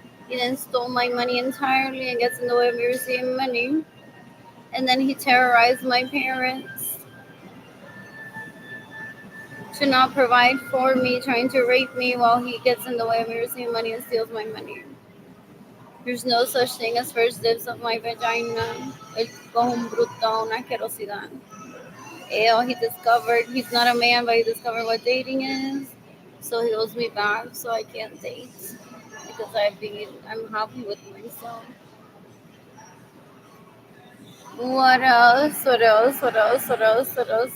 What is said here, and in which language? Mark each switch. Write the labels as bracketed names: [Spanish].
[English] He then stole my money entirely and gets in the way of me receiving money. And then he terrorized my parents to not provide for me, trying to rape me while he gets in the way of me receiving money and steals my money. There's no such thing as first dibs of my vagina. [Spanish] El cojón bruto, una asquerosidad. [English] Ew, he discovered, he's not a man, but he discovered what dating is. So he owes me back, so I can't date. Because I'm happy with myself. What else? What else? What else? What else? What else?